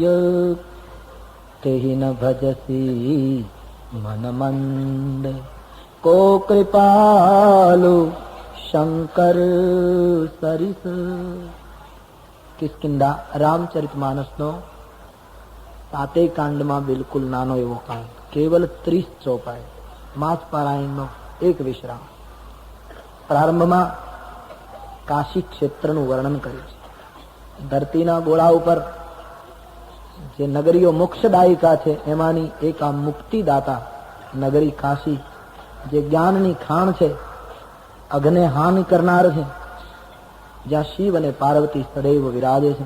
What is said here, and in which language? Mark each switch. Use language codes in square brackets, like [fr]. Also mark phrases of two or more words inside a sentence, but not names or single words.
[hi] तेहि न भजसी मन मंद, को कृपालु शंकर सरिस। [gu] किष्किंधा रामचरितमानसનો 7 કાંડમાં બિલકુલ નાનો એવો કાંડ, કેવલ 30 ચોપાઈ, માસ પારાયણનો એક વિશ્રામ. પ્રારંભમાં કાશી ક્ષેત્રનું વર્ણન કર્યું છે. ધરતીના ગોળા ઉપર જે નગરીઓ મોક્ષદાયિકા છે, એમાંની એક આ મુક્તિદાતા નગરી કાશી, જે જ્ઞાનની ખાણ છે, અગ્ને હાનિ કરનાર છે, જ્યાં શિવ અને પાર્વતી સદૈવ વિરાજે છે.